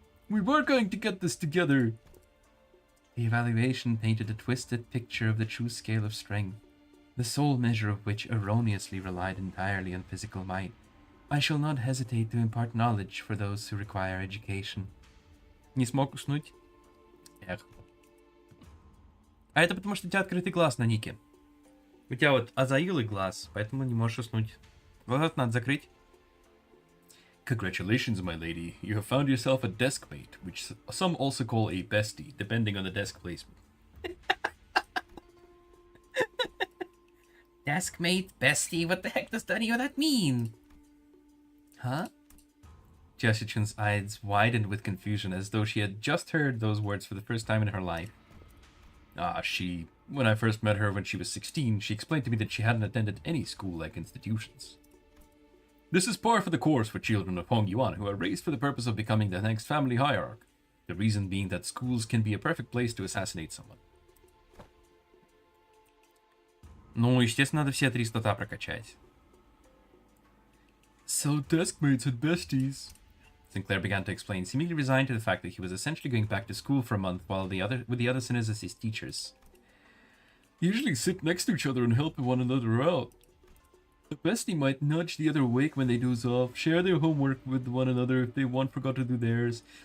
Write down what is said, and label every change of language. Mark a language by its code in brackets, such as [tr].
[en] We were going to get this together. The evaluation painted a twisted picture of the true scale of strength, the sole measure of which erroneously relied entirely on physical might. I shall not hesitate to impart knowledge for those who require education. [ru] Не смог уснуть? Эх. А это потому, что у тебя открытый глаз на нике. У тебя вот азаилый глаз, поэтому не можешь уснуть. Вот надо закрыть. [en] Congratulations, my lady. You have found yourself a deskmate, which some also call a bestie, depending on the desk placement. Deskmate, bestie, what the heck does any of that mean? Huh? Jiashi-chun's eyes widened with confusion as though she had just heard those words for the first time in her life. When I first met her when she was 16, she explained to me that she hadn't attended any school-like institutions. This is par for the course for children of Hong Yuan who are raised for the purpose of becoming the next family hierarch. The reason being that schools can be a perfect place to assassinate someone. [ru] Ну, естественно, надо все 3 слота прокачать. [en] So deskmates and besties. Sinclair began to explain, seemingly resigned to the fact that he was essentially going back to school for a month with the other sinners as his teachers. Usually sit next to each other and help one another out. The bestie might nudge the other awake when they doze off, share their homework with one another if they one forgot to do theirs.